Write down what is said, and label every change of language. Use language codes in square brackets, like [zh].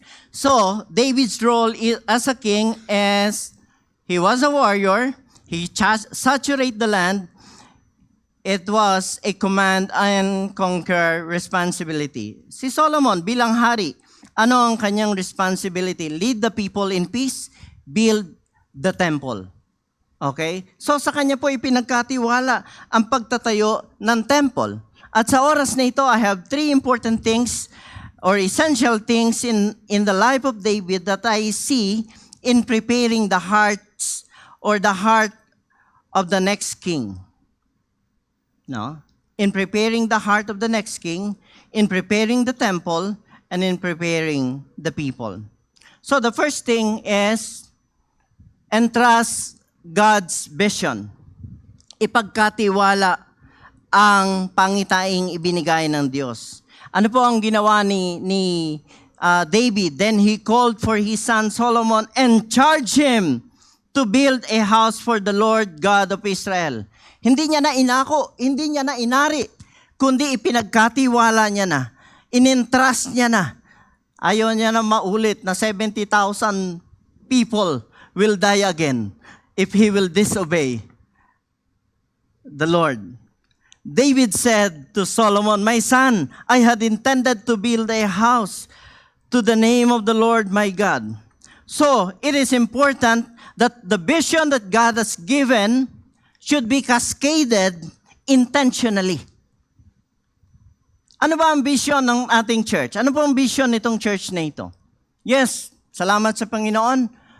[en] So, David's role as a king is, he was a warrior, he saturated the land. It was a command and conquer responsibility. [tl] Si Solomon bilang hari, ano ang kanyang responsibility? [en] Lead the people in peace, build the temple. Okay? [tl] So sa kanya po ipinagkatiwala ang pagtatayo ng temple. At sa oras na ito, [en] I have three important things or essential things in the life of David that I see in preparing the hearts or the heart of the next king. No? In preparing the heart of the next king, in preparing the temple, and in preparing the people. So the first thing is entrust God's vision. [tl] Ipagkatiwala ang pangitaing ibinigay ng Diyos. Ano po ang ginawa ni David? [en] Then he called for his son Solomon and charged him to build a house for the Lord God of Israel. [tl] Hindi niya na inako, hindi niya na inari, kundi ipinagkatiwala niya na. In-entrust niya na. Ayaw niya na maulit na [en] 70,000 people will die again if he will disobey the Lord. David said to Solomon, "My son, I had intended to build a house to the name of the Lord my God." So, it is important that the vision that God has given should be cascaded intentionally. [tl] Ano ba ang vision ng ating church? Ano po ang vision nitong church na ito? Yes, salamat sa Panginoon.